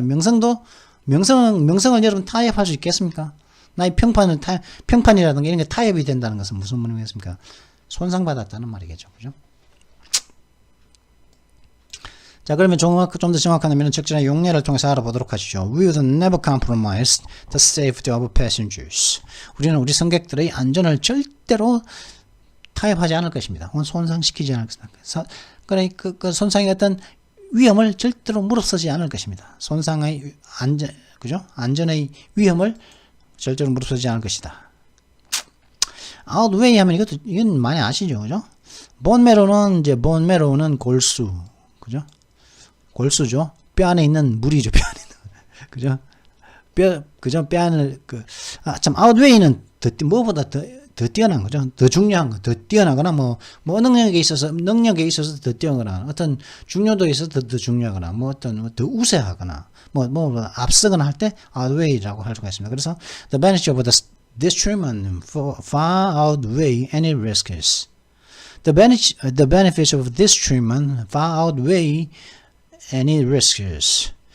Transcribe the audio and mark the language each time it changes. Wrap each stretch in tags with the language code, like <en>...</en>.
<ko>명성을 여러분 타협할 수 있겠습니까? 나의 평판이라든가 이런 게 타협이 된다는 것은 무슨 말이겠습니까? 손상받았다는 말이겠죠. 그죠? 자, 그러면 좀 더 정확한 적절한 용례를 통해서 알아보도록 하시죠.</ko> <en>We would never compromise the safety of passengers.</en> <ko>우리는 우리 승객들의 안전을 절대로 타협하지 않을 것입니다. 손상시키지 않을 것입니다. 그 손상의 어떤 위험을 절대로 무릅쓰지 않을 것입니다. 손상의 그죠? 안전의 위험을 절대로 무릅쓰지 않을 것이다. outweigh 하면 이건 많이 아시죠? 그죠? 본메로는 골수. 그죠? 골수죠. 뼈 안에 있는 물이죠. 뼈 안에 있는. 그죠? 뼈 안을 outweigh는 무엇보다 더 뛰어난 거죠. 더 중요한 거, 더 뛰어나거나 능력에 있어서 더 뛰어나거나 어떤 중요도에 있어서 더 중요하거나 더 우세하거나 앞서거나 할 때 outweigh라고 할 수가 있습니다. 그래서</ko> <en>the benefits of this treatment far outweigh any risks. The benefits of this treatment far outweigh any risks.</en>